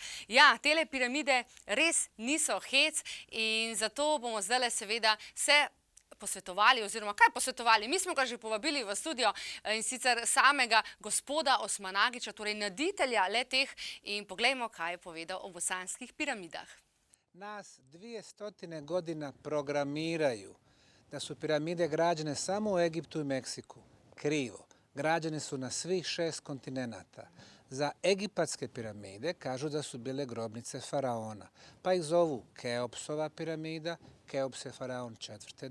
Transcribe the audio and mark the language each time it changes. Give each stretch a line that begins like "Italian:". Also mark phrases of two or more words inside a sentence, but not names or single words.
Slovenian: Ja, tele piramide res niso hec in zato bomo zdaj seveda se posvetovali, oziroma kaj posvetovali? Mi smo ga že povabili v studio in sicer samega gospoda Osmanagića, torej naditelja le-teh, in poglejmo, kaj je povedal o bosanskih piramidah.
Bosnian: Nas 200 godina programiraju da su piramide građene samo u Egiptu i Meksiku. Krivo. Građene su na svih 6 kontinenata. Za egipatske piramide kažu da su bile grobnice faraona, pa ih zovu Keopsova piramida, Keops je faraon 4.